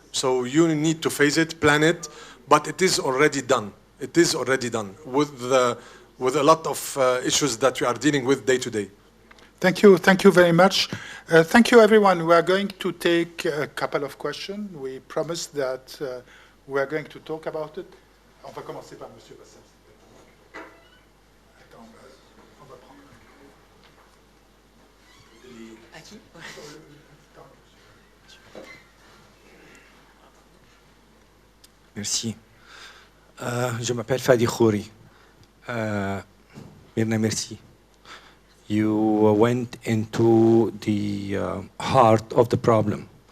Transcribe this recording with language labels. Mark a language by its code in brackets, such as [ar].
[en] So you need to phase it, plan it, but it is already done. It is already done with a lot of issues that we are dealing with day to day. Thank you very much. Thank you, everyone. We are going to take a couple of questions. We promised that we are going to talk about it. [fr] On va commencer par Monsieur Hassan. Merci. Je m'appelle Fadi Khouri. Mirna, merci. [en] You went into the heart of the problem.